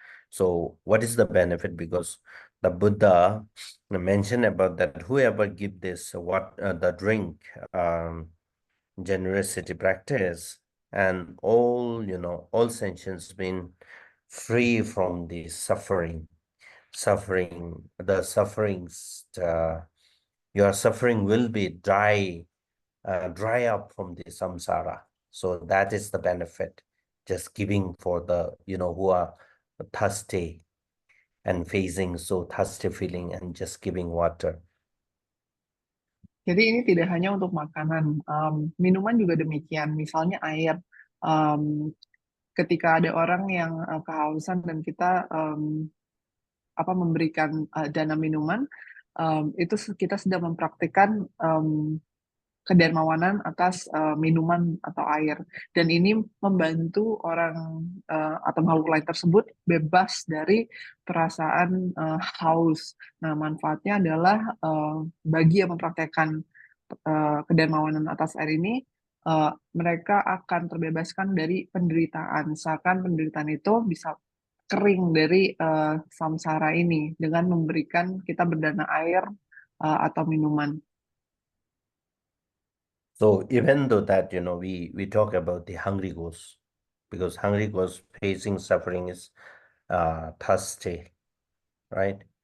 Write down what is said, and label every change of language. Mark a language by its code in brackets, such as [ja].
[en] So what is the benefit? Because the Buddha mentioned about that whoever give this the drink generosity practice, and all sentients been free from the the sufferings, your suffering will be dry up from the samsara. So that is the benefit, just giving for the who are thirsty and facing so thirsty feeling, and just giving water. [id] Jadi ini tidak hanya untuk makanan, minuman juga demikian. Misalnya air, ketika ada orang yang kehausan dan kita memberikan dana minuman, itu kita sedang mempraktikkan kedermawanan atas minuman atau air, dan ini membantu orang atau makhluk lain tersebut bebas dari perasaan haus. Nah, manfaatnya adalah bagi yang mempraktekkan kedermawanan atas air ini, mereka akan terbebaskan dari penderitaan, seakan penderitaan itu bisa kering dari samsara ini dengan memberikan kita berdana air atau minuman. [en] So even though that we talk about the hungry ghost, because hungry ghost facing suffering is thirsty, right?